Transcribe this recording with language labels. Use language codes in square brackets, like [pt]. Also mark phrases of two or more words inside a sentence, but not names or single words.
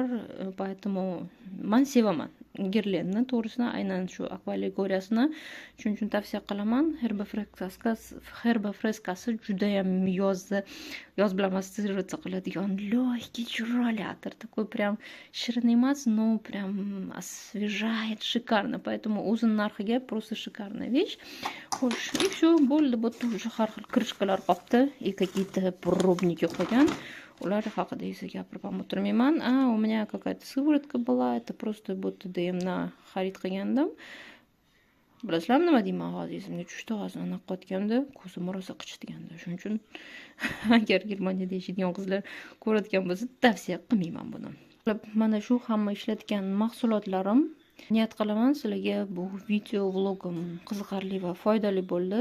[uz] Поэтому men sevaman Guerlainni, to'g'risini aynan shu Aqualigoriyasini. Shuning uchun tavsiya qilaman. Herba Frescasi juda ham yoz bilan ассоциироваться qiladigan легкий chiroyli atir. [ru] Такой прям [uz] shirin emas, [ru] но прям освежает, шикарно. Поэтому [uz] o'zini narxiga [ru] просто шикарная вещь. Xo'sh, и все, [uz] bo'ldi. Bu уже har xil kirishkalar qopti. [ru] И какие-то пробники qo'ygan. [uz] Ular haqida esa gapirib ham o'tirmayman. [ru] У меня какая-то сыворотка была, это просто будто DMdan [uz] xarid qilgandim. Bilasizlarmi nima deyman hozir esimga tushdi, hozir anaqa qotganda ko'zim rosa qichitgandi. Shuning uchun agar Germaniyada yashaydigan qizlar ko'radigan bo'lsa, tavsiya qilmayman buni. Mana shu hamma ishlatgan mahsulotlarim. Niyat qilaman sizlarga bu video vlogim qiziqarli va foydali bo'ldi.